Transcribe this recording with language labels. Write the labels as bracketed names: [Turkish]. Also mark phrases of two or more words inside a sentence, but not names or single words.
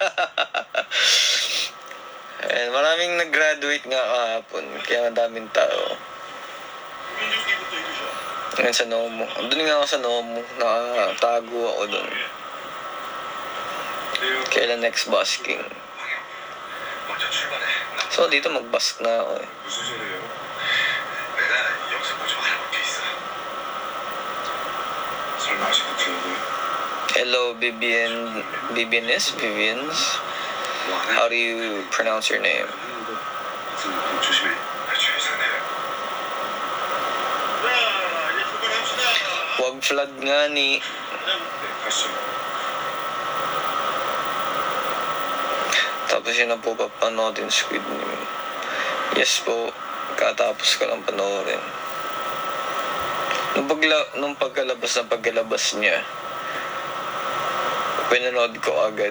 [Filipino] And maraming nag-graduate nga kahapon, kaya daming tao. Ngayon sa Nomo. Doon nga ako sa Nomo, nakatago ako doon. Kailan [English] next busking? [Korean] 먼저 출발해. [Filipino] So dito mag-busk na ako eh. [Korean] 무슨 소리예요? 내가 여기서 뭐 좀 알아볼 게 있어. 설마 아직도 그 얘기야? [English] Hello, Vivians? How do you pronounce your name? [Korean] 조심해. 최선해. 자, 이제 출발합시다. [Filipino] Wag flood nga ni. [Korean] 네, 가시죠. [Filipino] Tapos yun na po papanoodin Squid Game. Yes po, katapos ko lang panoorin. Nung pagkalabas niya, pinanood ko agad.